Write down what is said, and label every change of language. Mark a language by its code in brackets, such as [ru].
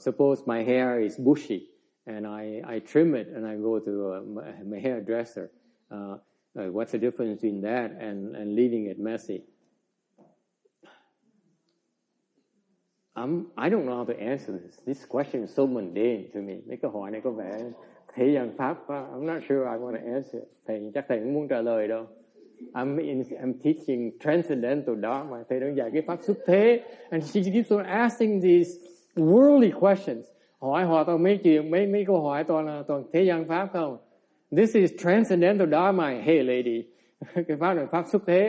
[en] Suppose my hair is bushy and I trim it and I go to my hairdresser. What's the difference between that and leaving it messy? I don't know how to answer this. This question is so mundane to me. [vi] Mấy câu hỏi này có vẻ thế gian pháp. [en] I'm not sure I want to answer it. [vi] Thầy chắc thầy không muốn trả lời đâu. [en] I'm teaching transcendental dharma. [vi] Thầy đang dạy cái pháp xuất thế. [en] And she keeps on asking these worldly questions. [vi] Hỏi toàn mấy chuyện, mấy câu hỏi toàn thế gian pháp không? [en] This is transcendental dharma. Hey lady, [vi] cái pháp này pháp xuất thế.